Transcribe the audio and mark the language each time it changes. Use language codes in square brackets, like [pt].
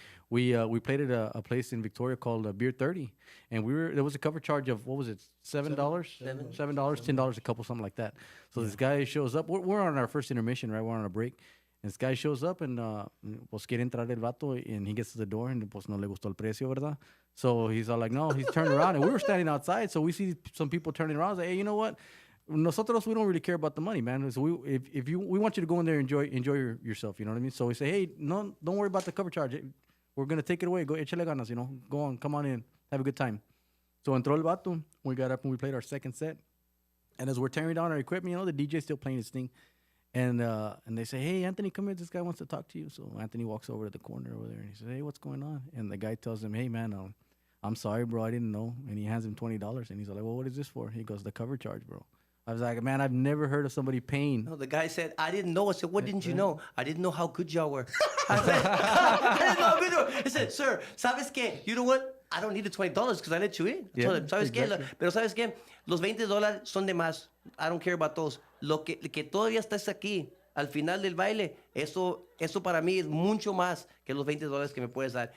[en] We played at a place in Victoria called Beer 30, and there was a cover charge of what was it, $7, $10 a couple, something like that. So this guy shows up. We're on our first intermission, right? We're on a break. And this guy shows up and [es] pues quiere entrar el vato, [en] and he gets to the door and [es] pues no le gustó el precio, ¿verdad? [en] So he's all like, no, he's turned around, and we were standing outside, so we see some people turning around. I was like, hey, you know what? Nosotros, we don't really care about the money, man. So we want you to go in there and enjoy yourself, you know what I mean? So we say, hey, no, don't worry about the cover charge. We're gonna take it away. Go, [es] échale ganas, [en] you know. Go on, come on in, have a good time. So [es] entró el vato. [en] We got up and we played our second set. And as we're tearing down our equipment, you know, the DJ's still playing his thing. And they say, hey, Anthony, come here. This guy wants to talk to you. So Anthony walks over to the corner over there and he says, hey, what's going on? And the guy tells him, hey, man, I'm sorry, bro. I didn't know. And he hands him $20. And he's like, well, what is this for? He goes, the cover charge, bro. I was like, man, I've never heard of somebody paying. No, the guy said, I didn't know. I said, what didn't you know? I didn't know how good y'all were. I said, I didn't know how good you were. He said, sir, [es] ¿sabes qué? [en] You know what? I don't need the $20 because I let you in. Yeah, [es] ¿Sabes [en] exactly. [es] qué? Pero ¿sabes qué? Los $20 son de más. [en] I don't care about those. [es] Lo que todavía estás aquí al final del baile, eso para mí es mucho más que los $20 que me puedes dar.